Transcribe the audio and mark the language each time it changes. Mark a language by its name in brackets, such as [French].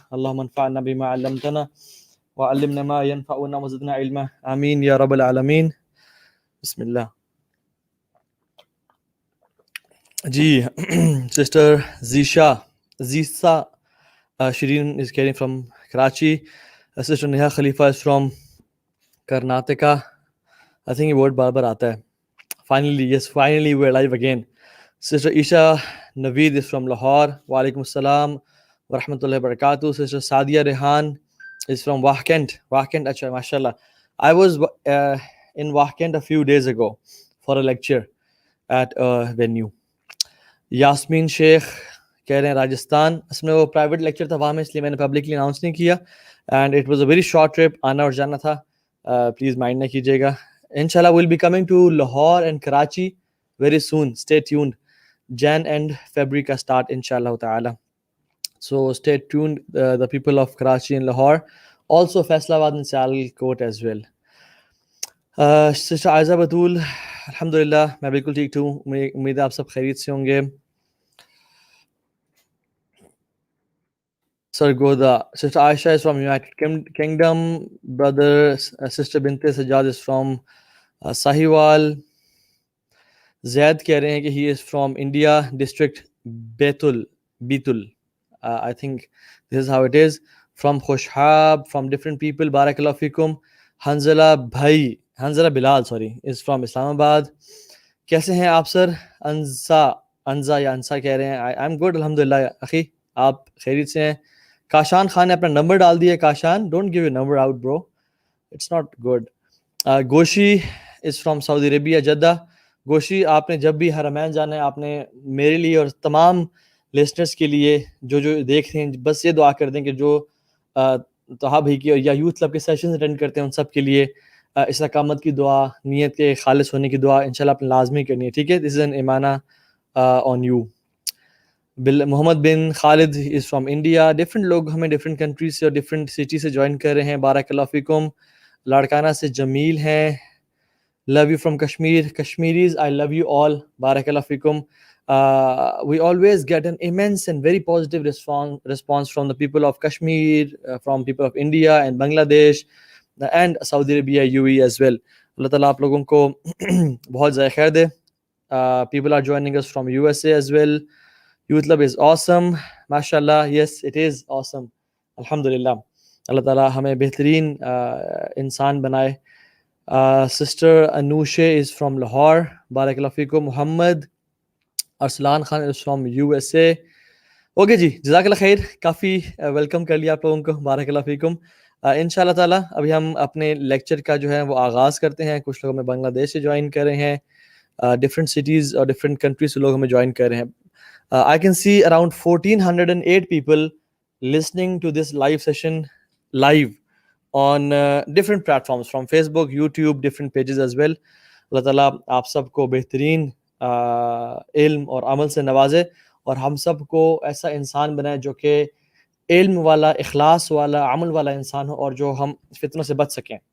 [Arabic] اللہم انفعنا بما علمتنا وعلمنا ما ينفعنا وزدنا علما آمین یا رب العالمین. بسم اللہ. [English] جی sister Zeesa Shireen is getting from Karachi. Sister Neha Khalifa is from Karnataka. I think [Urdu] یہ word بار بار آتا ہے. [English] Finally we're live again. Sister Isha Naveed is from Lahore. [Arabic] وعلیکم السلام ورحمۃ اللہ وبرکاتہ. [English] Sister Sadia Rehan is from Wahkent. [Urdu] اچھا ماشاء اللہ. [English] I was in Wahkent a few days ago for a lecture at a venue. [Urdu] Yasmin شیخ کہہ رہے ہیں راجستھان. اس میں وہ پرائیویٹ لیکچر تھا وہاں میں، اس لیے میں نے پبلکلی اناؤنس نہیں کیا. [English] and it was a very short trip, [Urdu] آنا اور جانا تھا. پلیز مائنڈ نہ کیجیے گا. [English] انشاءاللہ we'll be coming to Lahore and Karachi very soon. Stay tuned. [Urdu] Jain and February کا اسٹارٹ انشاءاللہ تعالی. [English] So stay tuned the people of Karachi and Lahore. Also Faisalabad and Sialkot as well. [Urdu] Sister Ayeza بطول الحمدللہ میں بالکل ٹھیک ہوں. امید ہے آپ سب خیریت سے ہوں گے. Sargodha. [English] Sister Aisha is from United Kingdom. Brother Sister Binte Sajjad is from Sahiwal. Zaid [Urdu] کہہ رہے ہیں کہ [English] he is from India district Betul. I think this is how it is. From Khoshab, from different people. Barakallahu fikum. Hanzala Bilal is from Islamabad. [Urdu] کیسے ہیں آپ سر؟ انزا کہہ رہے ہیں [English] I'm good [Urdu] الحمدللہ. اخی آپ خیریت سے ہیں؟ کاشان خان نے اپنا نمبر ڈال دیا. [English] Kashan don't give your number out bro, it's not good. Goshi is from Saudi Arabia Jeddah. [Urdu] گوشی آپ نے جب بھی حرمین جانا ہے، آپ نے میرے لیے اور تمام لسنرس کے لیے جو دیکھ رہے ہیں، بس یہ دعا کر دیں کہ جو طہا بھائی کی یا یوتھ کلب کے سیشنز اٹینڈ کرتے ہیں ان سب کے لیے استقامت کی دعا، نیت کے خالص ہونے کی دعا انشاءاللہ اپنے لازمی کرنی ہے. ٹھیک ہے، [English] This is an Imana on you. Muhammad bin Khalid is from India. [Urdu] Different لوگ ہمیں ڈفرینٹ کنٹریز سے اور ڈفرینٹ سٹی سے جوائن کر رہے ہیں. [Arabic] بارک اللہ فیکم. [Urdu] لاڑکانہ سے جمیل ہیں. [English] Love you from Kashmir. Kashmiris I love you all. [Arabic] بارک اللہ فیکم. [English] We always get an immense and very positive response from the people of Kashmir, from people of India and Bangladesh and Saudi Arabia, UAE as well. [Urdu] اللہ تعالیٰ آپ لوگوں کو بہت زیادہ خیر دے. [English] People are joining us from USA as well. Youth Club is awesome. MashaAllah. Yes, it is awesome. Alhamdulillah. [Urdu] اللہ تعالیٰ ہمیں بہترین انسان بنائے. [English] Sister Anushe is from Lahore. [Arabic] بارک اللہ فیکم. [English] Muhammad Arsalan Khan is from USA. [Urdu] Okay جی، جزاک اللہ خیر. کافی ویلکم کر لیا آپ لوگوں کو. [Arabic] بارک اللہ فیکم. [Urdu] انشاءاللہ تعالیٰ ابھی ہم اپنے لیکچر کا جو ہے وہ آغاز کرتے ہیں. کچھ لوگ ہمیں بنگلہ دیش سے جوائن کر رہے ہیں، ڈفرینٹ سٹیز اور ڈفرینٹ کنٹریز سے لوگ ہمیں جوائن کر رہے ہیں. [English] I can see around 1408 people listening to this live session live on different platforms from Facebook, YouTube, different pages as well. [Urdu] اللہ تعالیٰ آپ سب کو بہترین علم اور عمل سے نوازے اور ہم سب کو ایسا انسان بنائے جو کہ علم والا، اخلاص والا، عمل والا انسان ہو اور جو ہم فتنوں سے بچ سکیں.